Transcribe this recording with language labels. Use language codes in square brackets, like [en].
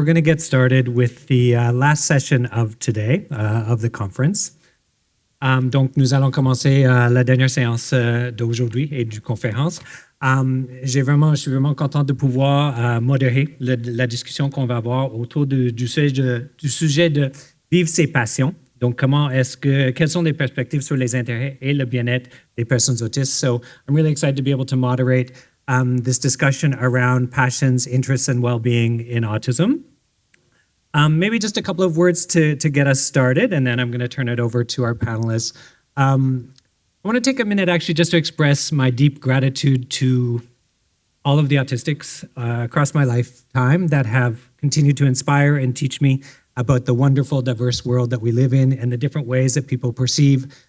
[en] We're going to get started with the last session of today, of the conference. [fr] Donc, nous allons commencer la dernière séance d'aujourd'hui et du conférence. Je suis vraiment content de pouvoir modérer la discussion qu'on va avoir autour du sujet de vivre ses passions. Donc, quelles sont les perspectives sur les intérêts et le bien-être des personnes autistes? [en] So, I'm really excited to be able to moderate this discussion around passions, interests, and well-being in autism. Maybe just a couple of words to get us started, and then I'm going to turn it over to our panelists. I want to take a minute actually just to express my deep gratitude to all of the autistics across my lifetime that have continued to inspire and teach me about the wonderful, diverse world that we live in and the different ways that people perceive